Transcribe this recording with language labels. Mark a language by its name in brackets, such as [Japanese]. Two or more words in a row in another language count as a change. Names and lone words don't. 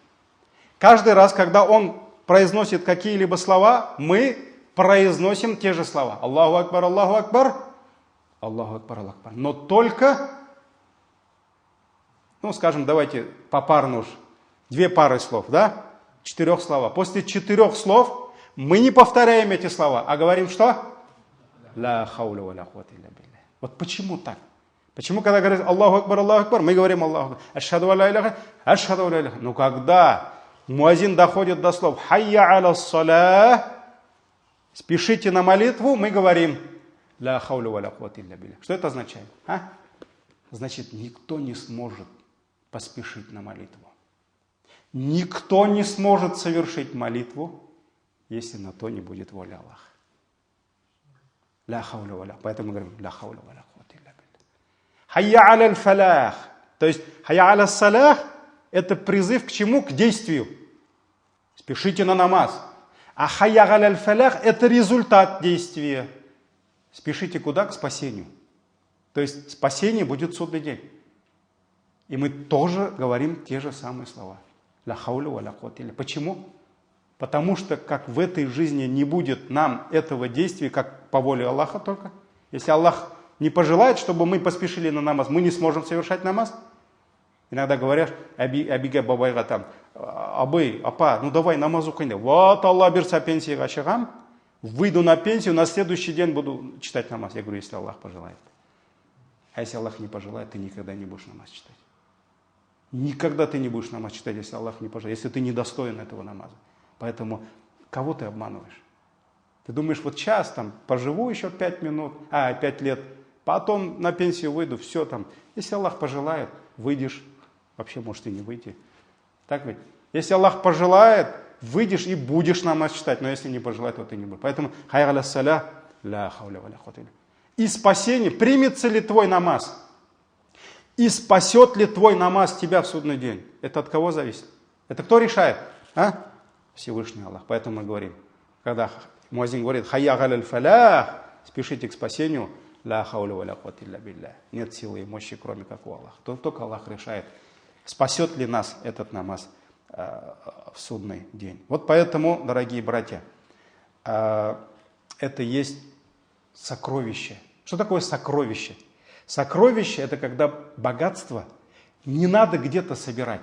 [Russian] Каждый раз, когда он произносит какие-либо слова, мы произносим те же слова. [Arabic] الله أكبر، الله أكبر، الله أكبر، الله أكبر. [Russian] Но только, скажем, давайте попарно уж, 2 пары слов, да? 4 слова. После 4 слов мы не повторяем эти слова, а говорим что? [Arabic] لا حول ولا قوة إلا بالله. [Russian] Вот почему так? Почему, когда говорят [Arabic] الله أكبر, [Russian] мы говорим [Arabic] الله أكبر، أشهد لا إله، أشهد لا إله. [Russian] Но когда муазин доходит до слов [Arabic] حي على الصلاة, [Russian] спешите на молитву, мы говорим [Arabic] لا حول ولا قوة إلا بالله. [Russian] Что это означает? Значит, никто не сможет поспешить на молитву. Никто не сможет совершить молитву, если на то не будет воля Аллаха. [Arabic] لا حول ولا. [Russian] Поэтому мы говорим [Arabic] لا حول ولا قوة إلا بالله. حي على الفلاح. [Russian] То есть [Arabic] حي على الصلاة [Russian] — это призыв к чему? К действию. Спешите на намаз. А [Arabic] حي على الفلاح [Russian] — это результат действия. Спешите куда? К спасению. То есть спасение будет в судный день. И мы тоже говорим те же самые слова. [Arabic] لا حول ولا قوة إلا. [Russian] Почему? Потому что как в этой жизни не будет нам этого действия, как по воле Аллаха только. Если Аллах не пожелает, чтобы мы поспешили на намаз, мы не сможем совершать намаз. Иногда говорят, [Kazakh] абига бабайга там, абай, апа, давай намаз укинь. Вот Аллах берса пенсияга шығам, [Russian] выйду на пенсию, на следующий день буду читать намаз. Я говорю, если Аллах пожелает. А если Аллах не пожелает, ты никогда не будешь намаз читать. Никогда ты не будешь намаз читать, если Аллах не пожелает, если ты недостоин этого намаза. Поэтому кого ты обманываешь? Ты думаешь, вот сейчас там поживу еще 5 лет, потом на пенсию выйду, все там. Если Аллах пожелает, выйдешь, вообще может и не выйти. Так ведь? Если Аллах пожелает, выйдешь и будешь намаз читать, но если не пожелает, то ты не будешь. [Arabic] Поэтому حي على الصلاة، لا حول ولا قوة إلا. [Russian] И спасение, примется ли твой намаз? И спасет ли твой намаз тебя в судный день? Это от кого зависит? Это кто решает? Всевышний Аллах. Поэтому мы говорим, когда муазин говорит [Arabic] حي على الفلاح, [Russian] спешите к спасению, [Arabic] لا حول ولا قوة إلا بالله. [Russian] Нет силы и мощи, кроме как у Аллаха. Только Аллах решает, спасет ли нас этот намаз в судный день. Вот поэтому, дорогие братья, это есть сокровище. Что такое сокровище? Сокровище — это когда богатство не надо где-то собирать.